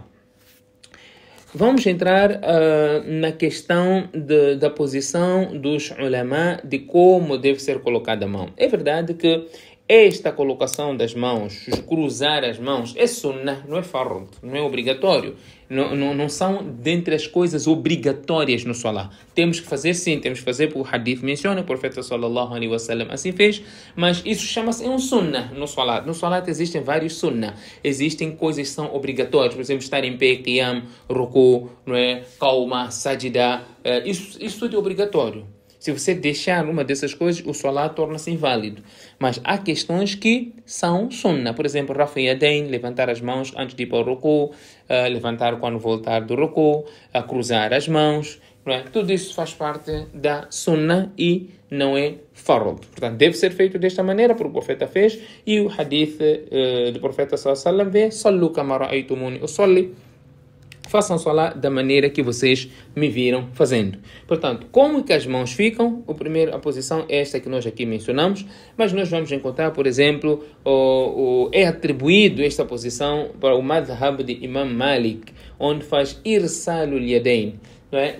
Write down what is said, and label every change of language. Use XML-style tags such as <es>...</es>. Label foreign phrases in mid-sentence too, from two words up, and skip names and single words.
<pt>Vamos entrar na questão da posição dos ulama, de como deve ser colocada a mão. É verdade que esta colocação das mãos, cruzar as mãos, é sunnah, não é fard, não é obrigatório. Não são dentre as coisas obrigatórias no Salah. Temos que fazer sim, temos que fazer, porque o hadith menciona, o profeta</pt> <ar>صلى الله عليه وسلم</ar> <pt>assim fez, mas isso chama-se um sunnah no Salah. No Salah existem vários sunnah. Existem coisas que são obrigatórias, por exemplo, estar em pé, qiyam, ruku, não é? Qauma, sajda, isso tudo é obrigatório. Se você deixar uma dessas coisas, o Salat torna-se inválido. Mas há questões que são sunnah. Por exemplo,</pt> <ar>رفع اليدين,</ar> <pt>levantar as mãos antes de ir para o ruku, levantar quando voltar do ruku, cruzar as mãos. Não é? Tudo isso faz parte da sunnah e não é fard. Portanto, deve ser feito desta maneira, porque o profeta fez. E o hadith do profeta</pt> <ar>صلى الله عليه وسلم</ar> <pt>vê:</pt> <ar>صلوا كما رأيتموني أصلي.</ar> <pt>façam Salah da maneira que vocês me viram fazendo. Portanto, como que as mãos ficam? A posição é esta que nós aqui mencionamos, mas nós vamos encontrar, por exemplo, é atribuído esta posição para o madhab de Imam Malik, onde faz</pt> <ar>إرسال اليدين,</ar> <pt>não é?</pt>